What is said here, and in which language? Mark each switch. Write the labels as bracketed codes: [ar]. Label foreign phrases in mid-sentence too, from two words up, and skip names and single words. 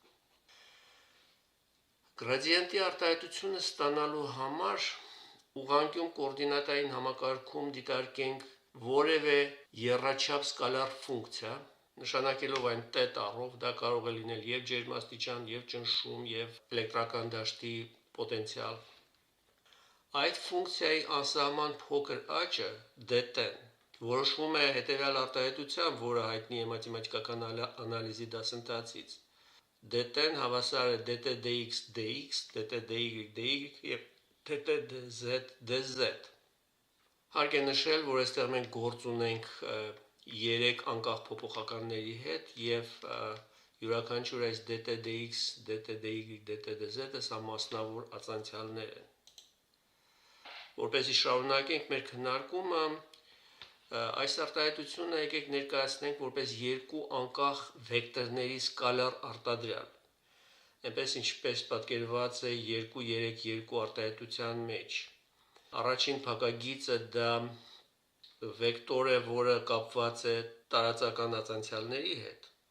[hy] Գրադիենտի արտահայտությունը ստանալու համար ուղղանկյուն կոորդինատային համակարգում դիտարկենք որևէ եռաչափ սկալար ֆունկցիա, նշանակելով այն t տառով, դա կարող է լինել եւ ջերմաստիճան, եւ ճնշում, եւ էլեկտրական դաշտի պոտենցիալ։ Այդ ֆունկցիայի անսահման փոքր աճը dt-ն որոշվում է հետևյալ արտահայտությամբ, որը հայտնի է մաթեմատիկական անալիզի դասընթացից։ dt-ն հավասար է dt dx dx, dt dy dy եւ dt dz dz։ Հարկ է նշել, որ այստեղ մենք գործ ունենք 3 անկախ փոփոխականների հետ եւ յուրաքանչյուր այս dt dx, dt dy, dt dz-ը սա մասնավոր ածանցյալներ են։ Որպեսզի շարունակենք մեր քննարկումը, այս արտահայտությունը եկեք ներկայացնենք որպես երկու անկախ վեկտորների սկալար արտադրյալ, այնպես ինչպես պատկերված է 2-3-2 արտահայտության մեջ։ Առաջին փակագիծը դա վեկտոր է, որը կապված է տարածական ածանցյալների հետ,